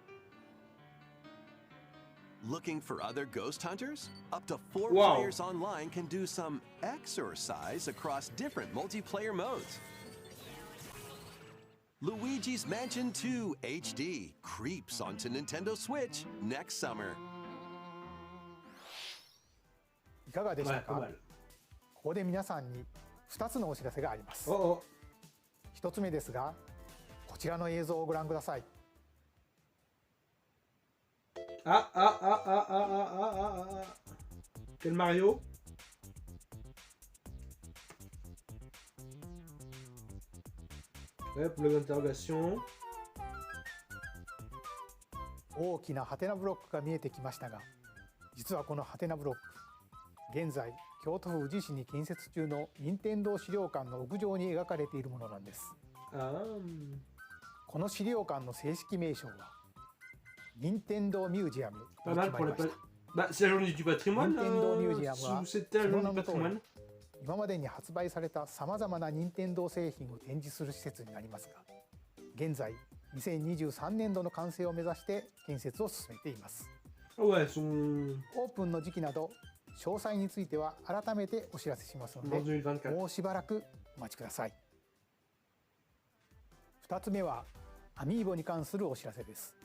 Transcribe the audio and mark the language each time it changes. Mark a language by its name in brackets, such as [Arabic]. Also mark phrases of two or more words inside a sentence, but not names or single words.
[English] Looking for other ghost hunters? Up to 4 players online can do some exercise across different multiplayer modes. Luigi's Mansion 2 HD creeps onto Nintendo Switch next summer. [Japanese] いかがでしたか？ここで皆さんに2つのお知らせがあります。1つ目ですが、こちらの映像をご覧ください。 [French] Quel Mario? Ouais, pour l'interrogation. [Japanese] 大きなハテナブロックが見えてきましたが、実はこのハテナブロック、現在京都府宇治市に建設中の任天堂資料館の屋上に描かれているものなんです。この資料館の正式名称は任天堂ミュージアムと決まりました。 [French] C'est la journée du patrimoine. [Japanese] 任天堂ミュージアムは [French] C'était la [Japanese] その [French] journée [Japanese] 名 [French] du [Japanese] の通り [French] patrimoine. [Japanese] 今までに発売されたさまざまな任天堂製品を展示する施設になりますが、現在2023年度の完成を目指して建設を進めています。オープンの時期など詳細については改めてお知らせしますので、もうしばらくお待ちください。2つ目はアミーボに関するお知らせです。